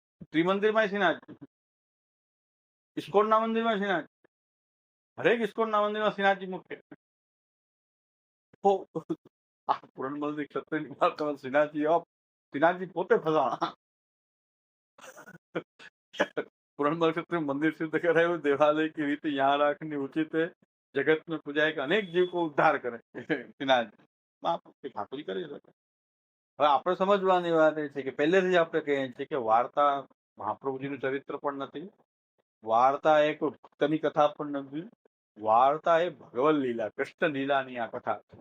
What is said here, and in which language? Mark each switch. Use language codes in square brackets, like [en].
[gu] ત્રિમંદિરમાં શ્રીનાથજી, ઇસ્કોનના મંદિરમાં શ્રીનાથજી, હરેક ઇસ્કોનના મંદિરમાં શ્રીનાથજી મુખ્ય. તો આ પૂરણમલની ક્ષત્રિયની વાર્તામાં શ્રીનાથજી પોતે ફસાણા. [hi] पूरणमल क्षेत्र में मंदिर सिद्ध कराए, देवालय की रीति यहाँ रखनी उचित है, जगत में पूजाए कि अनेक जीव को उद्धार करे. [gu] ઠાકોરજી કરી શકે. હવે આપણે સમજવાની વાત એ છે કે પહેલેથી જ આપણે કહીએ છીએ કે વાર્તા મહાપ્રભુજીનું ચરિત્ર પણ નથી, વાર્તા એ કોઈ ભક્તની કથા પણ નથી, વાર્તા એ ભગવત લીલા કૃષ્ણ લીલાની આ કથા.